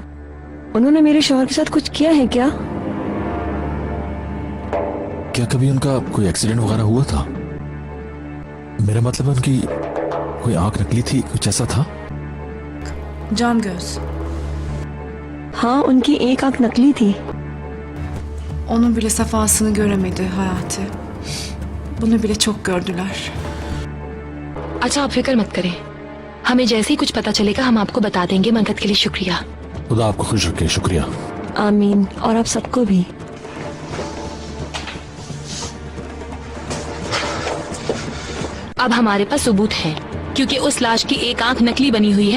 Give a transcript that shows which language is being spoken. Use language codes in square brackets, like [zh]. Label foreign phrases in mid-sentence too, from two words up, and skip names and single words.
[hi] उन्होंने मेरे शौहर के साथ कुछ किया है क्या? क्या कभी उनका कोई एक्सीडेंट वगैरह हुआ था? मेरा मतलब उनकी कोई आंख नकली थी, कुछ ऐसा था? [tr] John Göz. [hi] हाँ, उनकी एक आंख नकली थी। [tr] Onun bile sefasını göremedi Hayati. Bunu bile çok gördüler. [hi] अच्छा, आप फिक्र मत करें। हमें जैसे ही कुछ पता चलेगा हम आपको बता देंगे। मदद के लिए शुक्रिया। खुदा आपको खुश रखे। शुक्रिया। आमीन। और आप सबको भी। अब हमारे पास सबूत है, क्योंकि उस लाश की एक आंख नकली बनी हुई है।